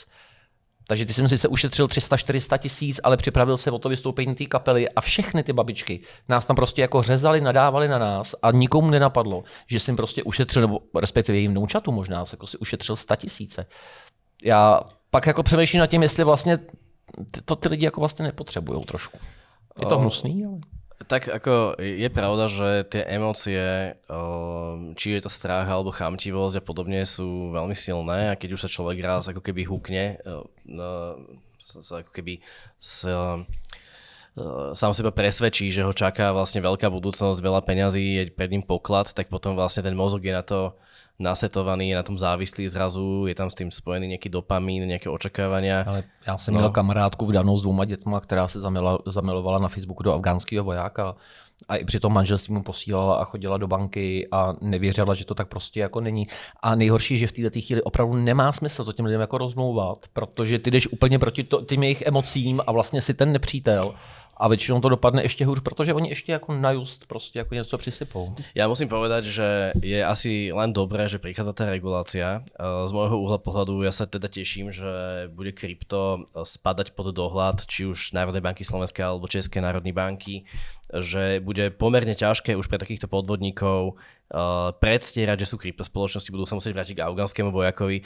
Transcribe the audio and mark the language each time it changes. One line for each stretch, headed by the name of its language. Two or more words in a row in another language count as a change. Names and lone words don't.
Czech: Takže ty jsem sice ušetřil 300-400 tisíc, ale připravil se o to vystoupení té kapely a všechny ty babičky nás tam prostě jako řezali, nadávali na nás a nikomu nenapadlo, že jsem prostě ušetřil, nebo respektive jejím vnoučatu možná, jako si ušetřil 100 tisíce. Já pak jako přemýšlím nad tím, jestli vlastně to ty lidi jako vlastně nepotřebujou trošku. Je to hnusný, ale...
Slovak: Tak ako je pravda, že tie emócie, či je to strach alebo chamtivosť a podobne sú veľmi silné a keď už sa človek raz ako keby húkne, ako keby sám seba presvedčí, že ho čaká vlastne veľká budúcnosť, veľa peňazí, je pred ním poklad, tak potom vlastne ten mozog je na to nasetovaný, je na tom závislý zrazu, je tam s tým spojený nejaký dopamín, nejaké očakávania.
Czech: Ale já jsem měl kamarádku vdanou s 2 dětma, která se zamilovala na Facebooku do afgánského vojáka a i při tom manželství mu posílala a chodila do banky a nevěřila, že to tak prostě jako není. A nejhorší je, že v této chvíli opravdu nemá smysl to těm lidem jako rozmlouvat, protože ty jdeš úplně proti tím jejich emocím a vlastně si ten nepřítel. A většinou to dopadne ještě hůř, protože oni ještě jako na just prostě jako něco přisypou.
Slovak: Ja musím povedať, že je asi len dobré, že prichádza tá regulácia. Z môjho uhla pohľadu ja sa teda teším, že bude krypto spadať pod dohľad či už Národnej banky Slovenskej alebo Českej národnej banky, že bude pomerne ťažké už pre takýchto podvodníkov predstierať, že sú kryptospoločnosti, budú sa musieť vrátiť k afgánskemu vojakovi.